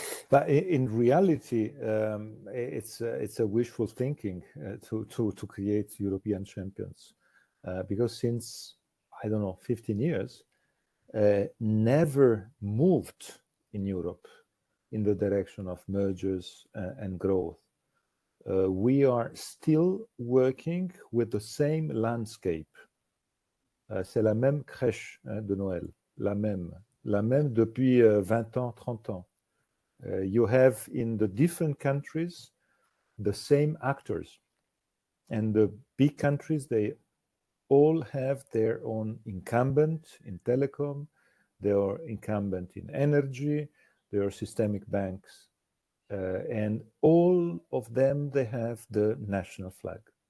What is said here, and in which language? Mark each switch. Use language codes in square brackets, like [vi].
[en] But in reality, it's a wishful thinking to create European champions, because since, I don't know, 15 years, never moved in Europe in the direction of mergers and growth. We are still working with the same landscape. [fr] C'est la même crèche de Noël, la même depuis 20 ans, 30 ans. [en] You have in the different countries the same actors, and the big countries, they all have their own incumbent in telecom, they are incumbent in energy, they are systemic banks, and all of them, they have the national flag.